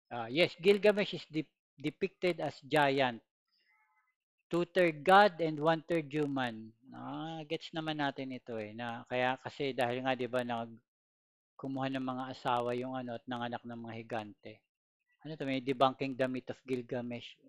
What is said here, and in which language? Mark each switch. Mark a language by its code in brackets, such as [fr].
[en] Yes, Gilgamesh is depicted as giant. Two-third God and one-third human. [tl] Gets naman natin ito eh. Na, kaya kasi dahil nga 'di ba kumuha ng mga asawa yung ano at nanganak ng mga higante. Ano to, may [en] debunking the myth [tl] of Gilgamesh.